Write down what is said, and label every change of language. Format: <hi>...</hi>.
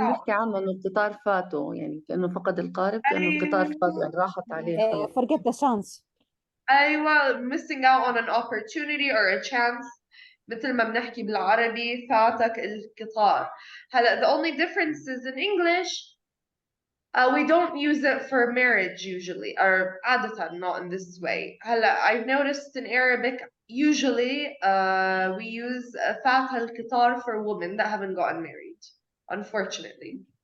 <ar>ما بنحكي عنه انه القطار فاته، يعني كأنه فقد القارب، كأنه القطار فاته، يعني راحت عليه خلص.</ar> <en>Forget the chance. أيوة, missing out on an opportunity or a chance.</en> <ar>مثل ما بنحكي بالعربي فاتك القطار.</ar> <en>هلا the only difference is in English we don't use it for marriage usually, or عادة not in this way. هلا I've noticed in Arabic usually we use</en> <ar>فات القطار</ar> <en>for women that haven't gotten married, unfortunately.</en>